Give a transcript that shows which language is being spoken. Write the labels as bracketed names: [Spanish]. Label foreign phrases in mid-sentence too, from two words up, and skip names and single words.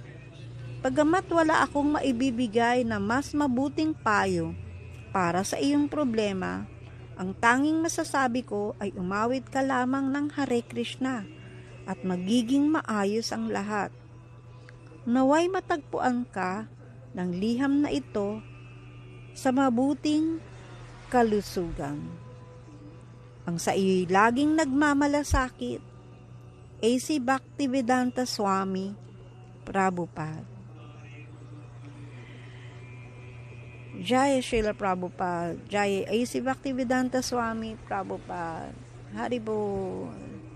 [Filipino] Pagamat wala akong maibibigay na mas mabuting payo para sa iyong problema, ang tanging masasabi ko ay umawit ka lamang ng Hare Krishna at magiging maayos ang lahat. Naway matagpuan ka ng liham na ito sa mabuting kalusugan. Ang sa iyo'y laging nagmamalasakit, A.C. Bhaktivedanta Swami Prabhupada. Jaya Srila Prabhupada, Jaya A.C. Bhaktivedanta Swami Prabhupada. Haribol.